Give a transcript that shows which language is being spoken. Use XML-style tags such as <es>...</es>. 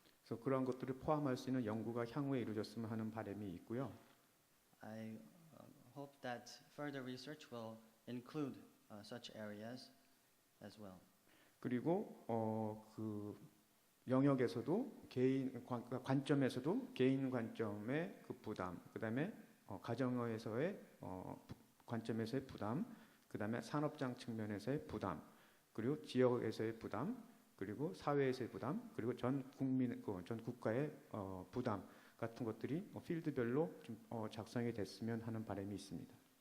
<ko>그래서 그러한 것들을 포함할 수 있는 연구가 향후에 이루어졌으면 하는 바람이 있고요.</ko> <en>I hope that further research will include such areas as well.</en> <ko>그리고 그 영역에서도 관점에서도 개인 관점의 그 부담, 그다음에 가정에서의 관점에서의 부담, 그다음에 산업장 측면에서의 부담, 그리고 지역에서의 부담, 그리고 사회에서의 부담, 그리고 전 국가의 부담 같은 것들이 필드별로 좀 작성이 됐으면 하는 바람이 있습니다.</ko>